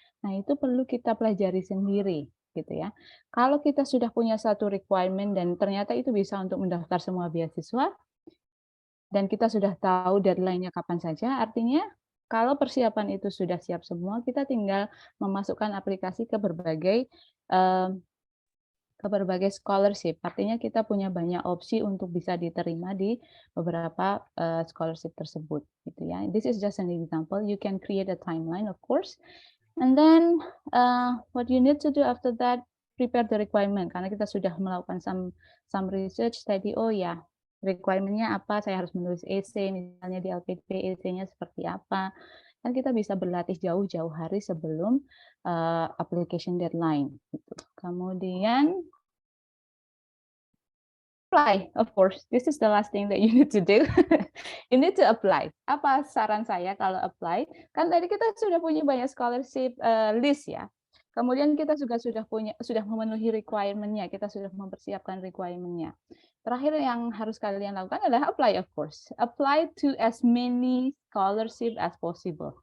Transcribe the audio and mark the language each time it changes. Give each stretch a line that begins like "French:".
Indonesian: Nah, itu perlu kita pelajari sendiri gitu ya. Kalau kita sudah punya satu requirement dan ternyata itu bisa untuk mendaftar semua beasiswa dan kita sudah tahu deadline-nya kapan saja, artinya kalau persiapan itu sudah siap semua, kita tinggal memasukkan aplikasi ke berbagai scholarship. Artinya kita punya banyak opsi untuk bisa diterima di beberapa scholarship tersebut. Gitu ya.
English: This is just an example. You can create a timeline, of course. And then what you need to do after that, prepare the requirement.
Indonesian: Karena kita sudah melakukan
English: some research
Indonesian: tadi. Oh ya, requirement-nya apa? Saya harus menulis essay, misalnya di LPDP essay-nya seperti apa. Dan kita bisa berlatih jauh-jauh hari sebelum
English: application deadline.
Indonesian: Gitu. Kemudian apply,
English: of course. This is the last thing that you need to do. You need to apply.
Indonesian: Apa saran saya kalau apply? Kan tadi kita sudah punya banyak scholarship list ya. Kemudian kita juga sudah memenuhi requirement-nya, kita sudah mempersiapkan requirement-nya. Terakhir yang harus kalian lakukan adalah apply,
English: of course. Apply to as many scholarship as possible.